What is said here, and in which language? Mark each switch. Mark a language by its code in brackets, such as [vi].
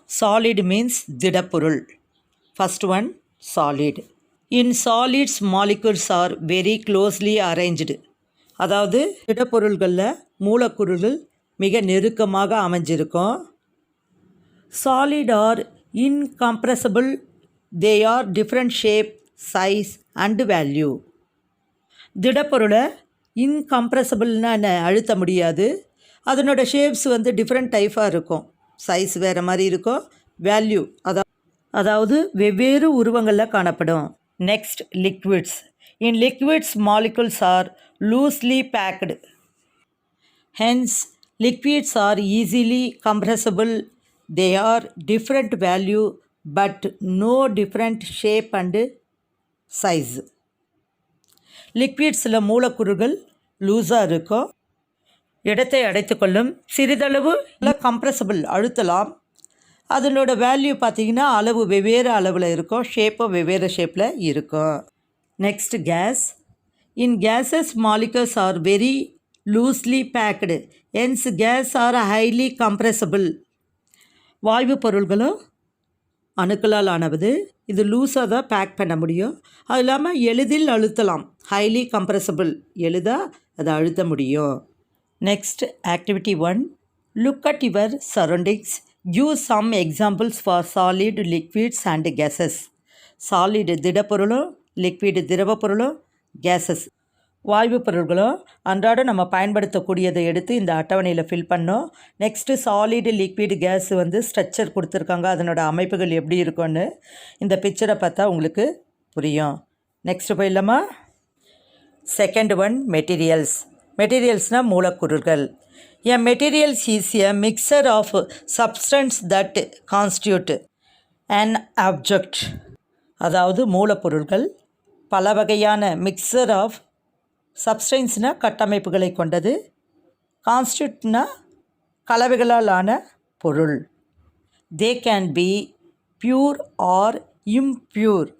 [en] Solid means திடப்பொருள். First one solid. In solids molecules are very closely arranged. [ta] அதாவது திடப்பொருள்களில் மூலக்கூறுகள் மிக நெருக்கமாக அமைஞ்சிருக்கும். [en] Solid are incompressible. They are different shape, size and value. [ta] திடப்பொருளை இன்கம்ப்ரெசபிள்னா என்ன, அழுத்த முடியாது. அதனோட ஷேப்ஸ் டிஃப்ரெண்ட் டைப்பாக இருக்கும். சைஸ் வேறு மாதிரி இருக்கும். வேல்யூ அதாவது வெவ்வேறு உருவங்களில் காணப்படும். [en] Next liquids. In liquids molecules are loosely packed. Hence liquids are easily compressible. They are different value but no different shape and size. [ta] லிக்விட்ஸில் மூலக்கூறுகள் லூஸாக இருக்கும், இடத்தை அடைத்து கொள்ளும். சிறிதளவு கம்ப்ரெசபிள், அழுத்தலாம். அதனோட வேல்யூ பார்த்திங்கன்னா அளவு வெவ்வேறு அளவில் இருக்கும், ஷேப்பும் வெவ்வேறு ஷேப்பில் இருக்கும். [en] Next gas. In gases molecules are very loosely packed. Hence gas are highly compressible. [ta] வாயு பொருள்களும் அணுக்களால் ஆனது. இது லூஸாக தான் பேக் பண்ண முடியும். அது இல்லாமல் எளிதில் அழுத்தலாம். [en] highly compressible, [ta] எளிதாக அதை அழுத்த முடியும். [en] Next activity 1, Look at your surroundings. Give some examples for solid, liquids and gases. [ta] Solid திடப்பொருளும் liquid திரவ பொருளும் gases வாயு பொருள்களும் அன்றாடம் நம்ம பயன்படுத்தக்கூடியதை எடுத்து இந்த அட்டவணையில் ஃபில் பண்ணோம். நெக்ஸ்ட்டு சாலிடு லிக்விட் கேஸ் வந்து ஸ்ட்ரக்சர் கொடுத்துருக்காங்க, அதனோட அமைப்புகள் எப்படி இருக்கும்னு இந்த பிக்சரை பார்த்தா உங்களுக்கு புரியும். நெக்ஸ்ட்டு போயிடலாமா? Second one materials. மெட்டீரியல்ஸ்னால் மூலக்கூறுகள். [en] A materials is a mixture of substance that constitute an object. [ta] அதாவது மூலப்பொருள்கள் பல வகையான மிக்சர் ஆஃப் சப்ஸ்டன்ஸ்னால் கட்டமைப்புகளை கொண்டது, கான்ஸ்டியூட்னா கலவைகளால் ஆன பொருள். [en] They can be pure or impure.